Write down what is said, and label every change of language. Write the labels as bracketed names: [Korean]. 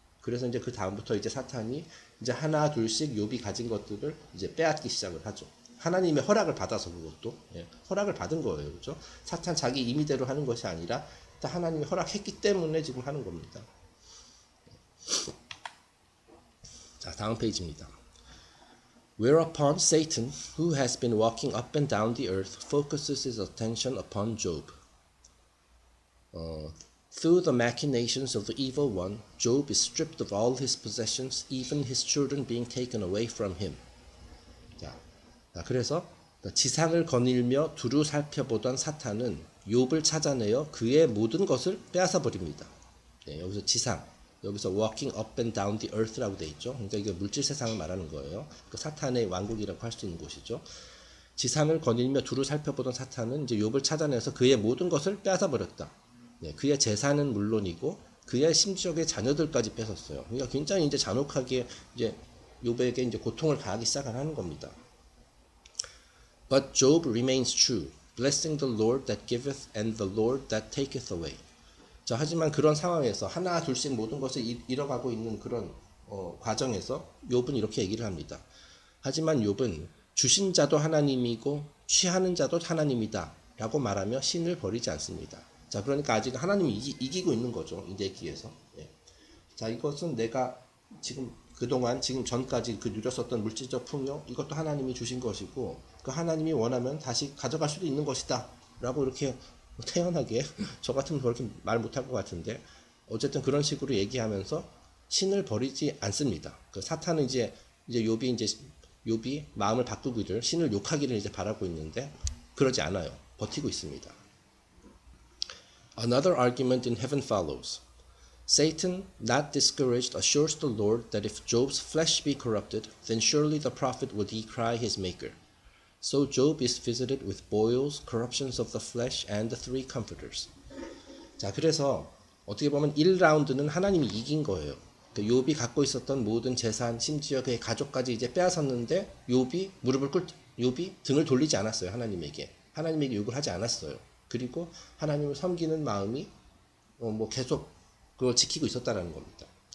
[Korean] 그래서 이제 그 다음부터 이제 사탄이 이제 하나 둘씩 욥이 가진 것들을 이제 빼앗기 시작을 하죠. 하나님의 허락을 받아서 그것도 허락을 받은 거예요, 그렇죠? 사탄 자기 임의대로 하는 것이 아니라 하나님이 허락했기 때문에 지금 하는 겁니다. 자, 다음 페이지입니다. [English] Whereupon Satan, who has been walking up and down the earth, focuses his attention upon Job. Through the machinations of the evil one, Job is stripped of all his possessions, even his children being taken away from him. [Korean] 자, 그래서 지상을 거닐며 두루 살펴보던 사탄은 욥을 찾아내어 그의 모든 것을 빼앗아 버립니다. 여기서 지상, 여기서 [English] walking up and down the earth [Korean] 라고 돼 있죠. 그러니까 이게 물질 세상을 말하는 거예요. 그 사탄의 왕국이라고 할 수 있는 곳이죠. 지상을 거닐며 두루 살펴보던 사탄은 이제 욥을 찾아내서 그의 모든 것을 빼앗아 버렸다. 그의 재산은 물론이고 그의 심지어의 자녀들까지 뺏었어요. 그러니까 굉장히 이제 잔혹하게 이제 욥에게 이제 고통을 가하기 시작하는 겁니다. [English] But Job remains true, blessing the Lord that giveth and the Lord that taketh away. [Korean] 자, 하지만 그런 상황에서 하나 둘씩 모든 것을 잃어가고 있는 그런 과정에서 욥은 이렇게 얘기를 합니다. 하지만 욥은 주신 자도 하나님이고 취하는 자도 하나님이다 라고 말하며 신을 버리지 않습니다. 자, 그러니까 아직 하나님이 이기고 있는 거죠. 이 내기에서. 자, 이것은 내가 지금 전까지 그 누렸었던 물질적 풍요, 이것도 하나님이 주신 것이고, 그 하나님이 원하면 다시 가져갈 수도 있는 것이다. 라고 이렇게 태연하게, 저 같으면 그렇게 말 못할 것 같은데, 어쨌든 그런 식으로 얘기하면서 신을 버리지 않습니다. 그 사탄은 이제 욥이 마음을 바꾸기를, 신을 욕하기를 이제 바라고 있는데, 그러지 않아요. 버티고 있습니다. [English] Another argument in heaven follows. Satan, not discouraged, assures the Lord that if Job's flesh be corrupted, then surely the prophet will decry his maker. So Job is visited with boils, corruptions of the flesh, and the three comforters. [Korean] 자, 그래서 어떻게 보면 1라운드는 하나님이 이긴 거예요. 그 욥이 갖고 있었던 모든 재산, 심지어 그의 가족까지 이제 빼앗았는데 욥이 등을 돌리지 않았어요. 하나님에게 욕을 하지 않았어요. 그리고 하나님을 섬기는 마음이 계속 그걸 지키고 있었다라는 겁니다.